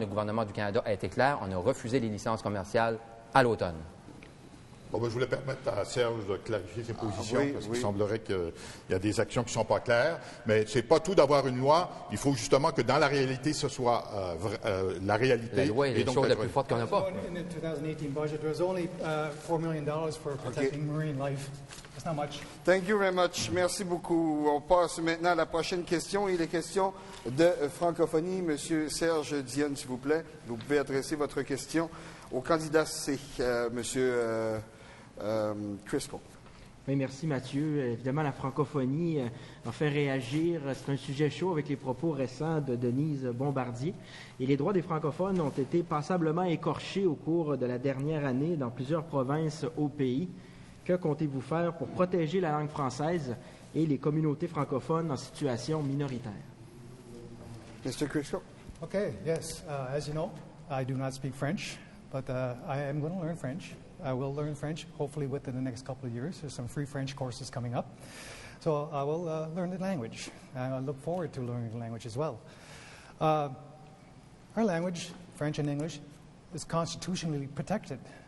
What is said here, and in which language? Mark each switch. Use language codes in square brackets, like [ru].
[fr] Le gouvernement du Canada a été clair. On a refusé les licences commerciales à l'automne. Bon, je voulais permettre à Serge de clarifier ses positions, parce qu'il semblerait qu'il y a des actions qui ne sont pas claires. Mais ce n'est pas tout d'avoir une loi. Il faut justement que dans la réalité, ce soit la réalité. La loi est les choses la plus forte qu'on n'a pas. [en] In the 2018 budget, there was only $4 million for protecting marine life. That's not much. Thank you very much. [fr] Merci beaucoup. On passe maintenant à la prochaine question. Il est question de francophonie. Monsieur Serge Dionne, s'il vous plaît. Vous pouvez adresser votre question au candidat C, Monsieur Crisco. Oui, merci Mathieu. Évidemment, la francophonie a fait réagir. C'est un sujet chaud avec les propos récents de Denise Bombardier. Et les droits des francophones ont été passablement écorchés au cours de la dernière année dans plusieurs provinces au pays. Que comptez-vous faire pour protéger la langue française et les communautés francophones en situation minoritaire? [en] Mr. Crisco. Okay, yes. As you know, I do not speak French, but I am going to learn French. I will learn French, hopefully within the next couple of years. There's some free French courses coming up. So I will learn the language. And I look forward to learning the language as well. Our language, French and English, is constitutionally protected.